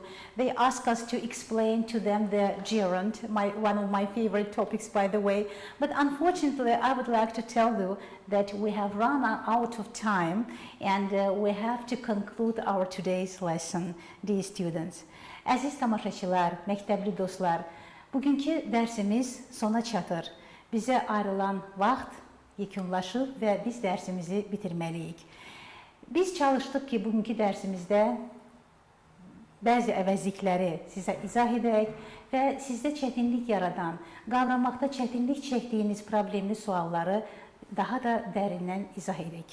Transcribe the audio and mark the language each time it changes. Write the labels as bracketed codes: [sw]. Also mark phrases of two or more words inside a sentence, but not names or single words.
[en] They ask us to explain to them the gerund, one of my favorite topics, by the way. But unfortunately, I would like to tell you that we have run out of time and we have to conclude our today's lesson, dear students. [az] Əziz tamaşaçılar, məktəbli dostlar, bugünkü dərsimiz sona çatır. Bizə ayrılan vaxt yekunlaşıb və biz dərsimizi bitirməliyik. Biz çalışdıq ki, bugünkü dərsimizdə bəzi əvəzlikləri sizə izah edək və sizdə çətinlik yaradan, qavramaqda çətinlik çəkdiyiniz problemli sualları daha da dərindən izah edək.